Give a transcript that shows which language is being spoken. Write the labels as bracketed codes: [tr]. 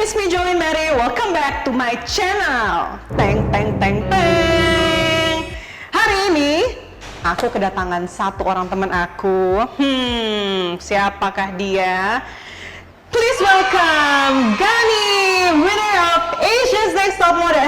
[en] It's me Jolin Mary, welcome back to my channel. Teng teng teng teng. [id] Hari ini aku kedatangan satu orang teman aku. Siapakah dia? [en] Please welcome Gani, winner of Asia's Next Top Model.